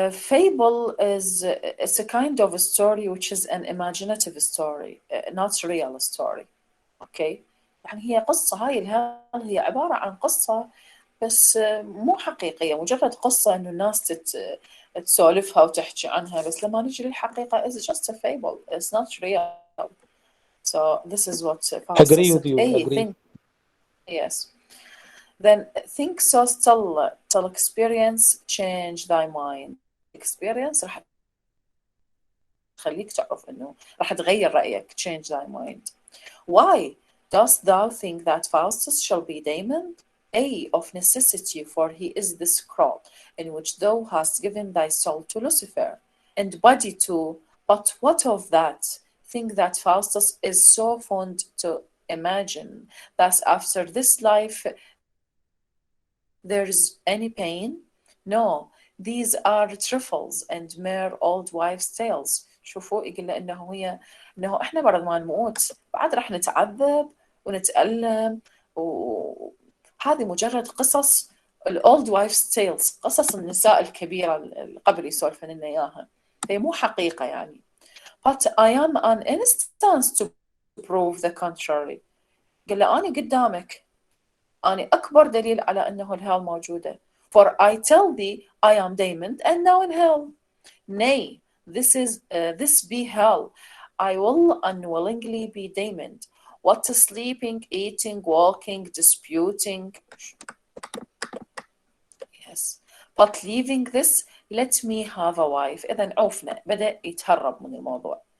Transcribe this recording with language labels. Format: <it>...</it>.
<en>Fable is it's a kind of a story which is an imaginative story, not real story. Okay?</en> <ar>يعني هي قصة هاي الهال هي عبارة عن قصة بس مو حقيقية، مجرد قصة إنه الناس تسولفها وتحكي عنها، بس لما نجي للحقيقة</ar> <en>it's just a fable. It's not real. So this is what Faustus Agree with you. Agree. Think, yes. Then think so till experience change thy mind.</en> <ar>Experience راح تخليك تعرف إنه راح تغير رأيك.</ar> <en>Change thy mind. Why dost thou think that Faustus shall be Damon? Of necessity, for he is the scroll in which thou hast given thy soul to Lucifer, and body too. But what of that? Think that Faustus is so fond to imagine that after this life there is any pain? No, these are trifles and mere old wives' tales.</en> <ar>شوفوا يقول إنه إحنا بعد ما نموت بعد راح نتعذب ونتألم هذه مجرد قصص الأولد وايفز تيلز، قصص النساء الكبيرة اللي قبل يسولفن لنا إياها، هي مو حقيقة يعني.</ar> <en>But I am an instance to prove the contrary.</en> <ar>قال له أنا قدامك، أنا أكبر دليل على أنه الهell موجودة.</ar> <en>For I tell thee I am damned and now in hell. Nay, this be hell. I will unwillingly be damned. What sleeping, eating, walking, disputing. Yes. But leaving this, let me have a wife.</en> <ar>إذن عوفنا بدأ يتهرب من الموضوع.</ar>